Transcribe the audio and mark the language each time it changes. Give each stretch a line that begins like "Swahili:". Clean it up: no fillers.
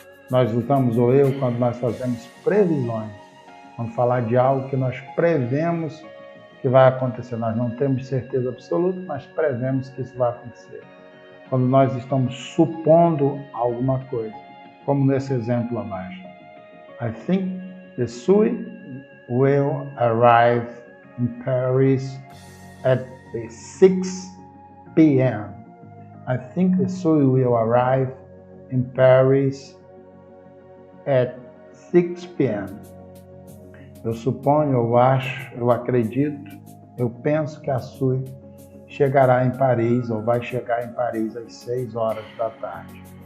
Portuguese: Nós usamos o will quando nós fazemos previsões. Vamos falar de algo que nós prevemos que vai acontecer. Nós não temos certeza absoluta, mas prevemos que isso vai acontecer. Quando nós estamos supondo alguma coisa, como nesse exemplo abaixo.
English: I think the Sui will arrive in Paris at 6 p.m. I think the Sui will arrive in Paris at 6 p.m.
Portuguese: Eu suponho, eu acho, eu acredito, eu penso que a Sui chegará em Paris, ou vai chegar em Paris às 6 horas da tarde.